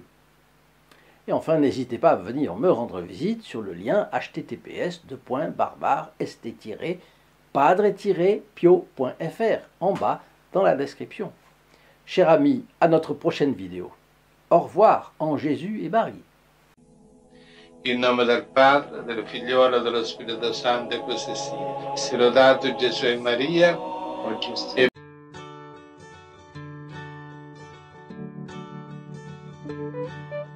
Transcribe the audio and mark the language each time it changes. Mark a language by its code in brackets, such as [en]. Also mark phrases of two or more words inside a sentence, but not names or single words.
[fr] Et enfin, n'hésitez pas à venir me rendre visite sur le lien https://st-padre-pio.fr en bas dans la description. Chers amis, à notre prochaine vidéo. Au revoir en Jésus et Marie. [it] In nome del Padre, del Figliolo e dello Spirito Santo e così sia. Sia lodato Gesù e Maria. E